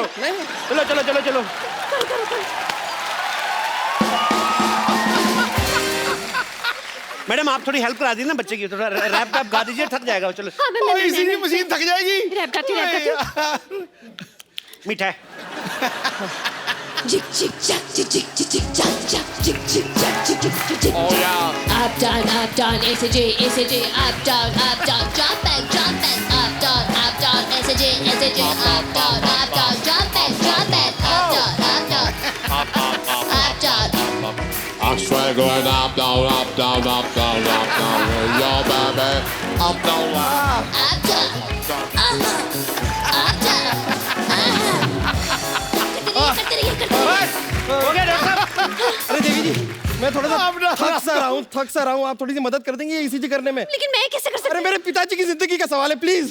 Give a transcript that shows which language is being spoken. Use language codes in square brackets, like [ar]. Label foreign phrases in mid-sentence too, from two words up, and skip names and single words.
[hi] चलो चलो चलो चलो। मैडम, आप थोड़ी हेल्प करा दीजिए ना बच्चे की, थोड़ा रैप वैप गा दीजिए, थक जाएगा। चलो। हाँ, मैं इसीलिए मशीन थक जाएगी। रैप गाती हूँ, रैप गाती हूँ। मीठा है। [en] Jig jig jack jig jig jig jig jack jack jig jig jack jig jig jig jig. Oh yeah. Up down, ACJ, ACJ, up down, jump back, up down, ACJ, ACJ, up down, jump back, up down, up down. I swag going up, down, up, down, up, down, up, down. Yo, baby, up, down, up. [hi] बस हो गया डॉक्टर साहब। अरे देवी जी, मैं थोड़ा सा थक सा रहा हूँ, आप थोड़ी सी मदद कर देंगे ईसीजी करने में? लेकिन मैं कैसे कर सकती अरे मेरे पिताजी की जिंदगी का सवाल है, प्लीज।